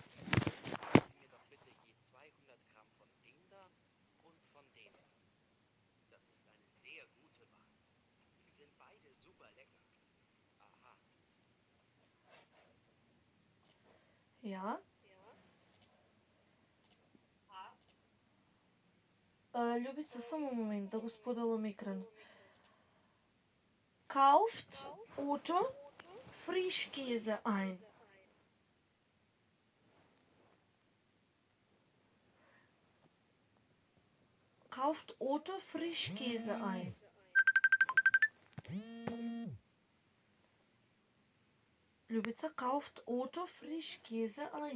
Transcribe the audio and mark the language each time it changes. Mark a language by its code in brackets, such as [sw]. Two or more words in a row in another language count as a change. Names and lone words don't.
[de] Geben Sie mir doch bitte je 200 Gramm von dem da und von dem da. Das ist eine sehr gute Wahl. Die sind beide super lecker. Aha. Ja. [mk] Љубица, само момент да го споделам екран. [de] Kauft Otto Frischkäse ein? Kauft Otto Frischkäse ein? Љубица, kauft Otto Frischkäse ein?